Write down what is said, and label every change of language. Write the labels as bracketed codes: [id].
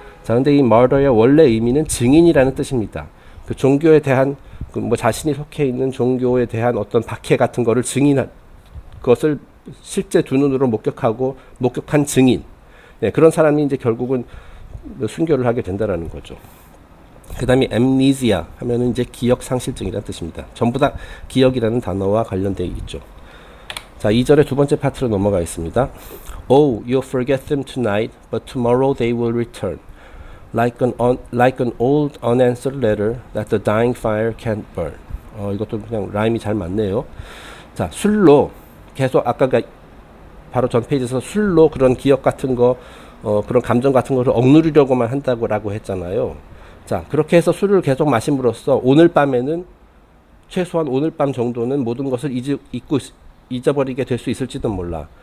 [ko] 자, 근데 이 martyr의 원래 의미는 증인이라는 뜻입니다. 그 종교에 대한 뭐 자신이 속해 있는 종교에 대한 어떤 박해 같은 거를 증인한 것을 실제 두 눈으로 목격한 증인. 네, 그런 사람이 이제 결국은 순교를 하게 된다라는 거죠. 그 다음에 amnesia 하면은 이제 기억 상실증이라는 뜻입니다. 전부 다 기억이라는 단어와 관련되어 있죠. 자, 2절의 두 번째 파트로 넘어가 있습니다. [en] Oh, you'll forget them tonight, but tomorrow they will return. Like an old unanswered letter that the dying fire can't burn. [ko] 이것도 그냥 라임이 잘 맞네요. 자, 술로 계속 아까 바로 전 페이지에서 술로 그런 기억 같은 거, 그런 감정 같은 거를 억누르려고만 한다고 했잖아요. 자, 그렇게 해서 술을 계속 마심으로써 오늘 밤에는 최소한 오늘 밤 정도는 모든 것을 잊어버리게 될 수 있을지도 몰라.